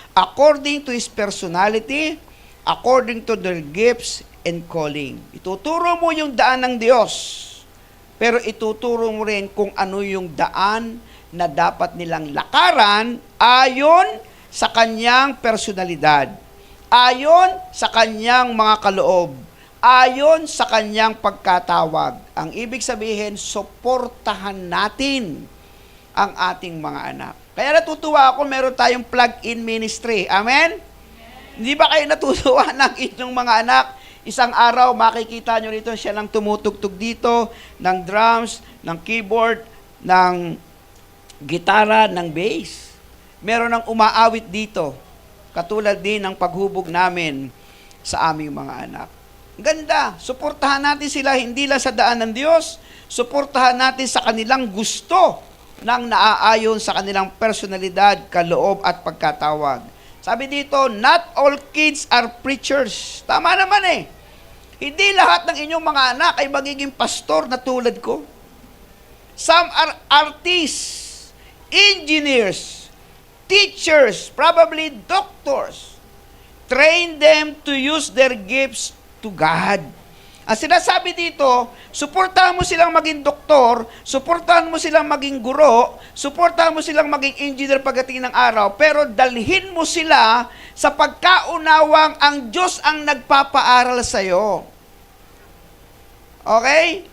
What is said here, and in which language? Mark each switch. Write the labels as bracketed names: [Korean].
[English] According to His personality, according to their gifts and calling. [Filipino] Ituturo mo yung daan ng Diyos. Pero ituturo mo rin kung ano yung daan na dapat nilang lakaran ayon sa kanyang personalidad, ayon sa kanyang mga kaloob, ayon sa kanyang pagkatawag. Ang ibig sabihin, suportahan natin ang ating mga anak. Kaya natutuwa ako, meron tayong plug-in ministry. Amen? Hindi ba kayo natutuwa ng inyong mga anak? Isang araw, makikita nyo rito, siya lang tumutugtog dito, ng drums, ng keyboard, ng gitara, ng bass. Meron ng umaawit dito, katulad din ng paghubog namin sa aming mga anak. Ganda, suportahan natin sila hindi lang sa daan ng Diyos, suportahan natin sa kanilang gusto ng naaayon sa kanilang personalidad, kaloob at pagkatawag. Sabi dito, [English] not all kids are preachers. [Filipino] Tama naman Hindi lahat ng inyong mga anak ay magiging pastor na tulad ko. [English] Some are artists, engineers, teachers, probably doctors. Train them to use their gifts to God. [Filipino] Ang sinasabi dito, suportahan mo silang maging doktor, suportahan mo silang maging guro, suportahan mo silang maging engineer pagdating ng araw, pero dalhin mo sila sa pagkaunawang ang Diyos ang nagpapaaral sa iyo. Okay?